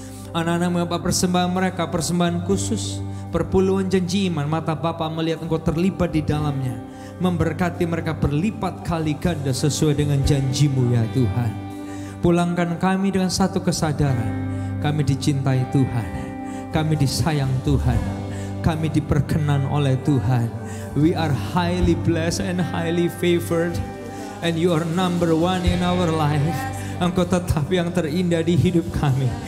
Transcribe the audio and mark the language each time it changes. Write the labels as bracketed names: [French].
[Indonesian] Anak-anak-Mu apa persembahan mereka, persembahan khusus, perpuluhan janji iman, mata Bapa melihat Engkau terlibat di dalamnya, memberkati mereka berlipat kali ganda sesuai dengan janji-Mu ya Tuhan. Pulangkan kami dengan satu kesadaran, kami dicintai Tuhan, kami disayang Tuhan, kami diperkenan oleh Tuhan. [English] We are highly blessed and highly favored, and you are number 1 in our life. [Indonesian] Engkau tetap yang terindah di hidup kami.